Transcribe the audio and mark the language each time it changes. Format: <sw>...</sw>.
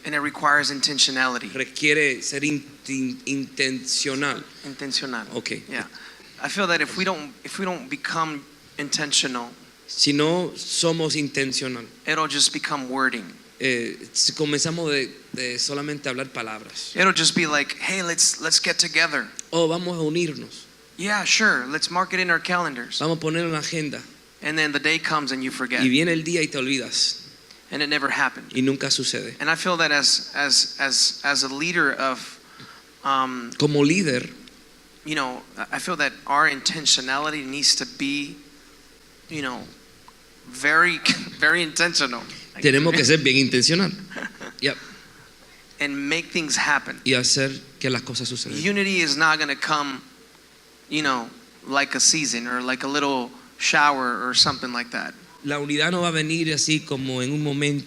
<en>and it requires intentionality.</en> <es>Requiere ser intencional. Intencional.</es> <en>Okay. Yeah. I feel that if we don't become intentional,</en> <es>Si no somos intencional,</es> <en>it'll just become wording.</en> <es>si comenzamos de solamente hablar palabras.</es> <en>It'll just be like, hey, let's get together.</en> <es>Vamos a unirnos.</es> <en>Yeah, sure. Let's mark it in our calendars.</en> <es>Vamos a poner en la agenda.</es> <en>And then the day comes and you forget,</en> <es>Y viene el día y te olvidas.</es> <en>and it never happened.</en> <es>Y nunca sucede.</es> <en>And I feel that as a leader of,</en> <es>Como líder,</es> <en>I feel that our intentionality needs to be, very, very intentional.</en> <es>tenemos que ser bien intencional.</es> <en>Yep. And make things happen.</en> <es>Y hacer que las cosas sucedan.</es> <en>Unity is not going to come, like a season or like a little shower or something like that.</en> <es>La unidad no va a venir así como en un momento.</es>